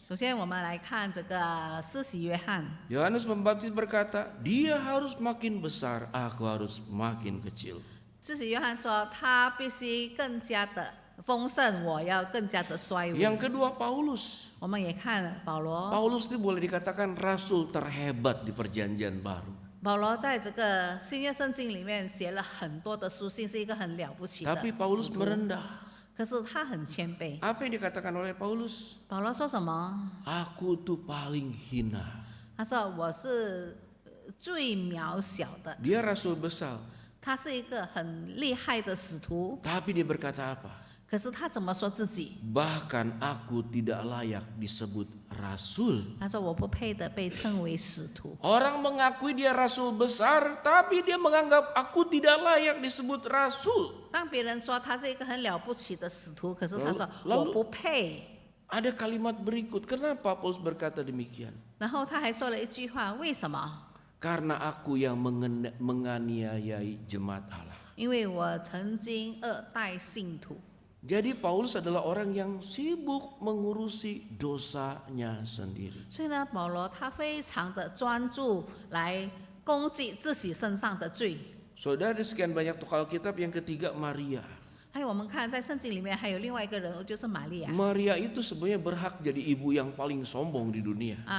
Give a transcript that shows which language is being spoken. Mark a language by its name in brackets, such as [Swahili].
[Chinese] 首先我们来看这个施洗约翰。 [Indonesian] Yohanes Pembaptis berkata, dia harus makin besar, aku harus makin kecil. [Chinese] 施洗约翰说，他必须更加的丰盛，我要更加的衰微。 [Indonesian] Yang kedua Paulus. [Chinese] 我们也看保罗， [Indonesian] Paulus itu boleh dikatakan rasul terhebat di perjanjian baru. [Chinese] 保罗在这个新约圣经里面写了很多的书信，是一个很了不起的 [Indonesian] Tapi Paulus [Chinese] 使徒 [Indonesian] merendah. [Chinese] 可是他很谦卑。 [Indonesian] Apa yang dikatakan oleh Paulus? [Chinese] 保罗说什么？ [Indonesian] Aku tuh paling hina. [Chinese] 他说我是最渺小的。 [Indonesian] Dia rasul besar. [Chinese] 他是一个很厉害的使徒， [Indonesian] Tapi dia berkata apa? [Chinese] 可是他怎么说自己？ [Indonesian] Bahkan aku tidak layak disebut rasul. [Chinese] 他说我不配的被称为使徒。 [Indonesian] Orang mengakui dia rasul besar, tapi dia menganggap aku tidak layak disebut rasul. [Chinese] 当别人说他是一个很了不起的使徒，可是他说 [Indonesian] Lalu- [Chinese] 我不配。 [Indonesian] Ada kalimat berikut, kenapa Paulus berkata demikian? [Chinese] 然后他还说了一句话，为什么？ [Indonesian] Karena aku yang menganiayai jemaat Allah. [Chinese] 因为我曾经恶待信徒。 [Indonesian] Jadi Paulus adalah orang yang sibuk mengurusi dosanya sendiri. [Chinese] 所以呢，保罗他非常的专注来攻击自己身上的罪。 [Indonesian] Saudara, di sekian banyak Alkitab, yang ketiga Maria. [Chinese] 还有我们看在圣经里面还有另外一个人物，就是玛利亚。 [Indonesian] Maria itu sebenarnya berhak jadi ibu yang paling sombong di dunia.